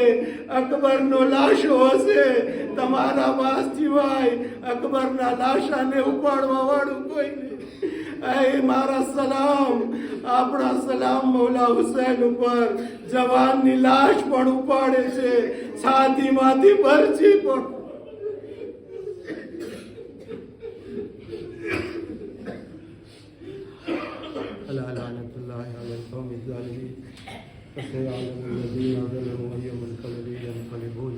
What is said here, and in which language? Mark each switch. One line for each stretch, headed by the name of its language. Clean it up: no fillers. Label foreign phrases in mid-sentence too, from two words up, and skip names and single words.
Gujarati: અકબરનો લાશો હશે, તમારા વાસ સિવાય અકબરના લાશાને ઉપાડવા વાળું કોઈ નહીં. મારા સલામ, આપણા સલામ મૌલા હુસૈન ઉપર. જવાનની લાશ પણ ઉપાડે છે, છાતીમાંથી ભરચી પણ.
Arabic: لعنة الله على القوم الظالمين. فسيعلم الذين ظلموا أي منقلب ينقلبون.